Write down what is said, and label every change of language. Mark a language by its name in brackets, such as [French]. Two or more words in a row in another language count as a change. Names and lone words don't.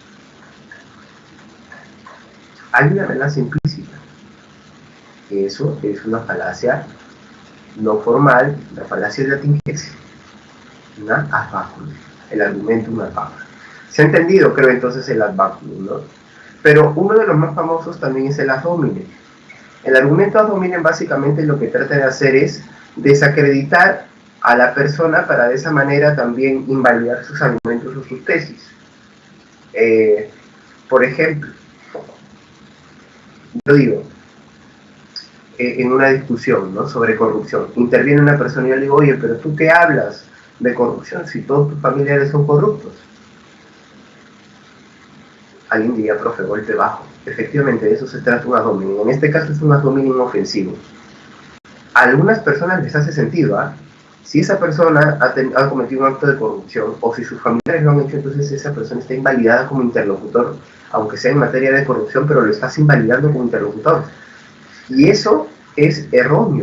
[Spanish] Hay una amenaza implícita. Eso es una falacia no formal, una falacia de atingencia, una [Latin] ad baculum, [Spanish] el argumento un [Latin] ad baculum. [Spanish] Se ha entendido, creo, entonces el [Latin] ad baculum, [Spanish] ¿no? Pero uno de los más famosos también es el [Latin] ad hominem. [Spanish] El argumento [Latin] ad hominem [Spanish] básicamente lo que trata de hacer es desacreditar a la persona para de esa manera también invalidar sus argumentos o sus tesis. Por ejemplo, yo digo, en una discusión, ¿no?, sobre corrupción, interviene una persona y yo le digo, oye, pero ¿tú qué hablas de corrupción si todos tus familiares son corruptos? Alguien diría, profe, golpe bajo. Efectivamente, de eso se trata un [Latin] ad hominem. [Spanish] En este caso es un [Latin] ad hominem [Spanish] ofensivo. A algunas personas les hace sentido, ¿ah? Si esa persona ha cometido un acto de corrupción, o si sus familiares lo han hecho, entonces esa persona está invalidada como interlocutor, aunque sea en materia de corrupción, pero lo estás invalidando como interlocutor. Y eso es erróneo.